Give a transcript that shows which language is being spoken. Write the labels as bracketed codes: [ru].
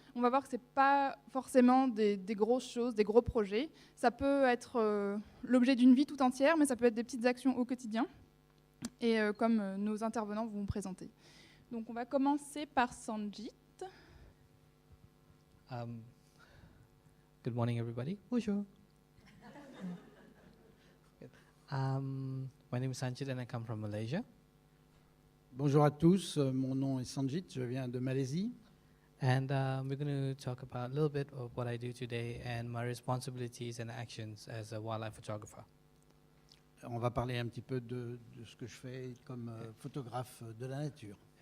[fr] On va voir que ce n'est pas forcément des grosses choses, des gros projets. Ça peut être l'objet d'une vie tout entière, mais ça peut être des petites actions au quotidien. Et comme nos intervenants vont vous présenter. Donc on va commencer par Sanjit. [en] Good morning, everybody. [fr] Bonjour. [en] My name is Sanjit and I come from Malaysia. [fr] Bonjour à tous, mon nom est Sanjit, je viens de Malaisie. [en] And we're going to talk about a little bit of what I do today and my responsibilities and actions as a wildlife photographer. [fr] On va parler un petit peu de ce que je fais comme photographe de la nature.